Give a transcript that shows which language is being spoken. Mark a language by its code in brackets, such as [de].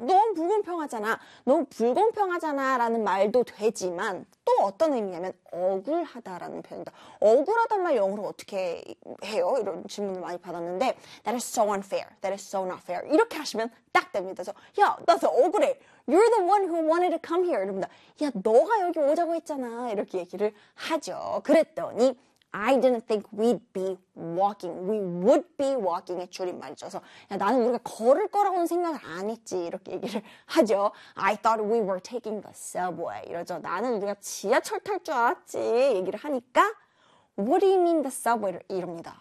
[ko] 너무 불공평하잖아. 너무 불공평하잖아 라는 말도 되지만 또 어떤 의미냐면 억울하다라는 표현입니다. 억울하단 말 영어로 어떻게 해요? 이런 질문을 많이 받았는데 [en] that is so unfair. That is so not fair. [ko] 이렇게 하시면 딱 됩니다. 야, 나서 억울해. [en] You're the one who wanted to come here [ko] 입니다. 야, 너가 여기 오자고 했잖아. 이렇게 얘기를 하죠. 그랬더니 [en] I didn't think we'd be walking. We would be walking [ko] 의 줄임말이죠. 그래서 나는 우리가 걸을 거라고는 생각을 안 했지 이렇게 얘기를 하죠. [en] I thought we were taking the subway. [ko] 이러죠. 나는 우리가 지하철 탈 줄 알았지 얘기를 하니까 [en] What do you mean the subway? [ko] 이럽니다.